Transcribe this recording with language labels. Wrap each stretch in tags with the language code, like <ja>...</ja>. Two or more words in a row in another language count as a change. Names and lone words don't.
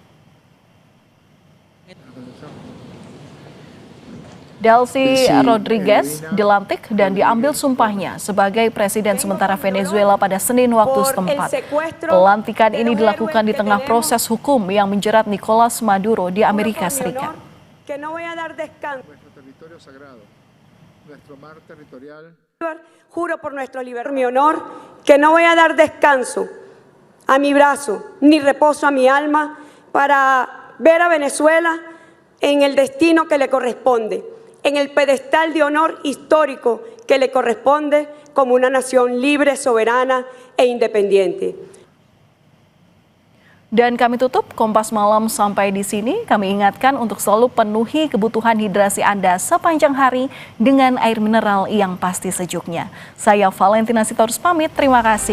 <id>Delcy Rodriguez dilantik dan diambil sumpahnya sebagai presiden sementara Venezuela pada Senin waktu setempat. Pelantikan ini dilakukan di tengah proses hukum yang menjerat Nicolas Maduro di Amerika Serikat.</id> <es>Juro por nuestro libertad, mi honor, que no voy a dar descanso a mi brazo ni reposo a mi alma para ver a Venezuela en el destino que le corresponde, en el pedestal de honor histórico que le corresponde como una nación libre, soberana e independiente.</es> <id>Dan kami tutup Kompas Malam sampai di sini. Kami ingatkan untuk selalu penuhi kebutuhan hidrasi Anda sepanjang hari dengan air mineral yang pasti sejuknya. Saya Valentina Sitorus pamit, terima kasih.</id>